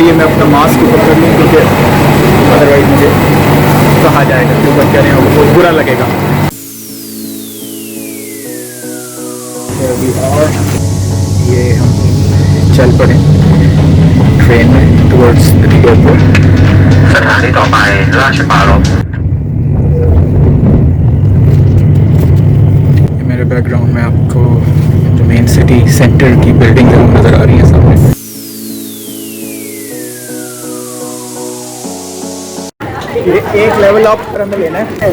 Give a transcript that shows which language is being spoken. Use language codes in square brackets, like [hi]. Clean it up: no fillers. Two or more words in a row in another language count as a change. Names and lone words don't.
[hi] ये मैं अपना मास्क ऊपर कर लूँ, क्योंकि अदरवाइज मुझे कहा जाएगा कि ऊपर करें और बहुत बुरा लगेगा। और ये हम चल पड़े ट्रेन में [en] towards the airport. [th] สถานีต่อไปราชปรารภ [hi] मेरे बैकग्राउंड में आपको जो [en] main city centre [hi] की बिल्डिंग है वो नज़र आ रही है सामने। ये एक [en] level up [hi] पर हमें लेना है।